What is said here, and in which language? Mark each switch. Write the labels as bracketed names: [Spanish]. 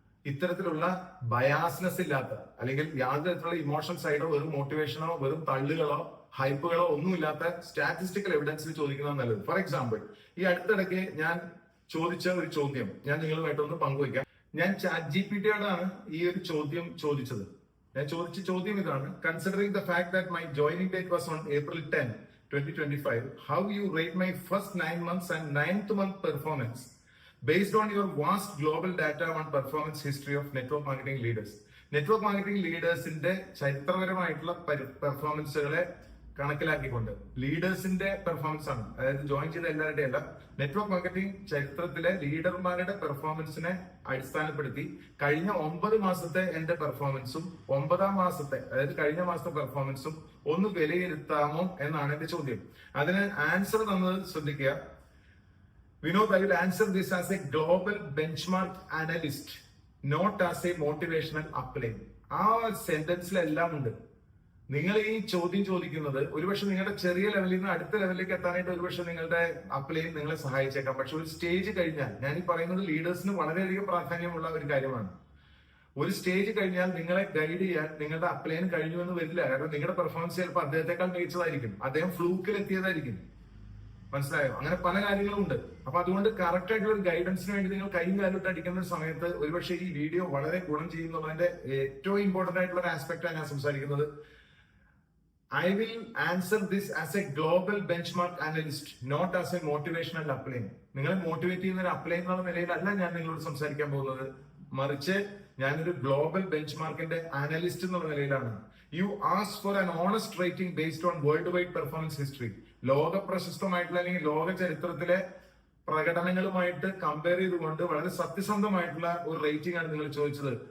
[Malayalam] ഇത്തരത്തിലുള്ള ബയാസ്നെസ് ഇല്ലാത്ത അല്ലെങ്കിൽ യാതൊരു തരത്തിലുള്ള ഇമോഷൻ സൈഡോ വെറും മോട്ടിവേഷനോ വെറും തള്ളുകളോ ഹൈപ്പുകളോ ഒന്നുമില്ലാത്ത സ്റ്റാറ്റിസ്റ്റിക്കൽ എവിഡൻസിൽ ചോദിക്കുന്നത് നല്ലത്. ഫോർ എക്സാമ്പിൾ, ഈ അടുത്തിടയ്ക്ക് ഞാൻ ചോദിച്ച ഒരു ചോദ്യം ഞാൻ നിങ്ങളുമായിട്ടൊന്ന് പങ്കുവയ്ക്കാം. ഞാൻ ChatGPT-യോടാണ് ഈ ഒരു ചോദ്യം ചോദിച്ചത്. ഞാൻ ചോദിച്ച ചോദ്യം ഇതാണ്: [English] Considering the fact that my joining date was on April 10, 2025, how you rate my first 9 months and 9th month performance based on your vast global data on performance history of network marketing leaders. [Malayalam] Network marketing ലീഡേഴ്സിന്റെ ചരിത്രപരമായിട്ടുള്ള പെർഫോമൻസുകളെ കണക്കിലാക്കിക്കൊണ്ട്, ലീഡേഴ്സിന്റെ performance ആണ്, അതായത് join ചെയ്ത എല്ലാവരുടെയും അല്ല, network marketing ചരിത്രത്തിലെ ലീഡർമാരുടെ പെർഫോമൻസിനെ അടിസ്ഥാനപ്പെടുത്തി കഴിഞ്ഞ 9 മാസത്തെ എന്റെ പെർഫോമൻസും 9-ാം മാസത്തെ, അതായത് കഴിഞ്ഞ മാസത്തെ പെർഫോമൻസും ഒന്ന് വിലയിരുത്താമോ എന്നാണ് എന്റെ ചോദ്യം. അതിന് ആൻസർ തന്നത് ശ്രദ്ധിക്കുക. [English] Vinod, I will answer this as a global benchmark analyst, not as a motivational upline. [Malayalam] ആ സെന്റൻസിലെല്ലാം ഉണ്ട്. നിങ്ങൾ ഈ ചോദ്യം ചോദിക്കുന്നത് ഒരുപക്ഷെ നിങ്ങളുടെ ചെറിയ ലെവലിൽ നിന്ന് അടുത്ത ലെവലിലേക്ക് എത്താനായിട്ട് ഒരുപക്ഷെ നിങ്ങളുടെ അപ്ലൈൻ നിങ്ങളെ സഹായിച്ചേക്കാം. പക്ഷെ ഒരു സ്റ്റേജ് കഴിഞ്ഞാൽ, ഞാൻ ഈ പറയുന്നത് ലീഡേഴ്സിന് വളരെയധികം പ്രാധാന്യമുള്ള ഒരു കാര്യമാണ്. ഒരു സ്റ്റേജ് കഴിഞ്ഞാൽ നിങ്ങളെ ഗൈഡ് ചെയ്യാൻ നിങ്ങളുടെ അപ്ലൈൻ കഴിഞ്ഞു എന്ന് വരില്ല. കാരണം നിങ്ങളുടെ പെർഫോമൻസ് ചിലപ്പോൾ അദ്ദേഹത്തെക്കാൾ മികച്ചതായിരിക്കും, അദ്ദേഹം ഫ്ലൂക്കിൽ എത്തിയതായിരിക്കും. മനസ്സിലായോ? അങ്ങനെ പല കാര്യങ്ങളും ഉണ്ട്. അപ്പൊ അതുകൊണ്ട് കറക്റ്റ് ആയിട്ടുള്ള ഒരു ഗൈഡൻസിന് വേണ്ടി നിങ്ങൾ കൈയും കാലിട്ട് അടിക്കുന്ന സമയത്ത് ഒരുപക്ഷെ ഈ വീഡിയോ വളരെ ഗുണം ചെയ്യുന്നുള്ളതിന്റെ ഏറ്റവും ഇമ്പോർട്ടന്റ് ആയിട്ടുള്ള ഒരു ആസ്പെക്റ്റാണ് ഞാൻ സംസാരിക്കുന്നത്. [English] I will answer this as a global benchmark analyst, not as a motivational upline. [Malayalam] നിങ്ങളെ മോട്ടിവേറ്റ് ചെയ്യുന്ന ഒരു അപ്ലൈൻ എന്നുള്ള നിലയിലല്ല ഞാൻ നിങ്ങളോട് സംസാരിക്കാൻ പോകുന്നത്, മറിച്ച് ഞാനൊരു ഗ്ലോബൽ ബെഞ്ച്മാർക്കിന്റെ അനലിസ്റ്റ് എന്നുള്ള നിലയിലാണ്. [English] You ask for an honest rating based on world wide performance history. [Malayalam] ലോക പ്രശസ്തമായിട്ടുള്ള അല്ലെങ്കിൽ ലോക ചരിത്രത്തിലെ പ്രകടനങ്ങളുമായിട്ട് കമ്പയർ ചെയ്തുകൊണ്ട് വളരെ സത്യസന്ധമായിട്ടുള്ള ഒരു റേറ്റിംഗ് ആണ് നിങ്ങൾ ചോദിച്ചത്.